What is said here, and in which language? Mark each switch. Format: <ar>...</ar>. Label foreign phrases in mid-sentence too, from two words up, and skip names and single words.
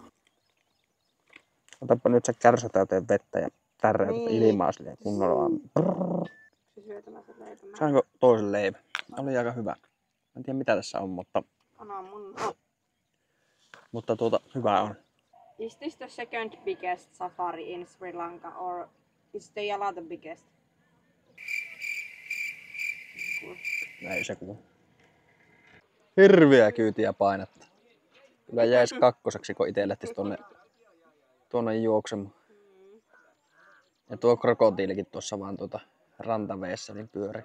<fi>Otapa nyt se kärsä täyteen vettä ja tärräytät ilmaa silleen kunnolla. Se syötämässä leipä. Saanko toisen leivän? Oli aika hyvä. En tiedä mitä tässä on, mutta hyvä on.</fi> <en>Is this the second biggest safari in Sri Lanka or is the Yala the biggest?</en> <fi>Ei se kuulu. Hirveä kyytiä painetta. Kyllä jäisi kakkoseksi, kun ite lähtisi tuonne juoksemaan. Ja tuo krokotiilikin tuossa vaan rantaveessä niin pyörii.</fi>